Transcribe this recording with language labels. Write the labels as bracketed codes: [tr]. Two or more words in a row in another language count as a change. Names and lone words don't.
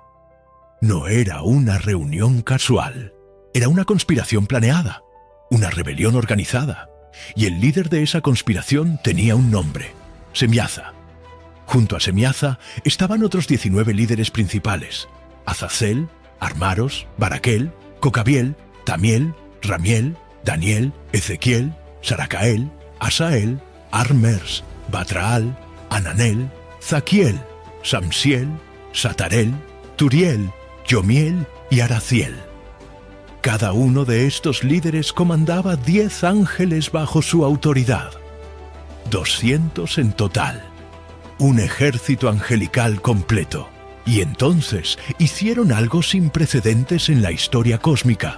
[es] No era una reunión casual, era una conspiración planeada, una rebelión organizada, y el líder de esa conspiración tenía un nombre, Semiaza. Junto a Semiaza estaban otros 19 líderes principales: Azazel, Armaros, Baraquel, Cocabiel, Tamiel, Ramiel, Daniel, Ezequiel, Saracael, Asael, Armers, Batraal, Ananel, Zaquiel, Samsiel, Satarel, Turiel, Yomiel y Araciel. Cada uno de estos líderes comandaba 10 ángeles bajo su autoridad. 200 en total. Un ejército angelical completo. Y entonces hicieron algo sin precedentes en la historia cósmica.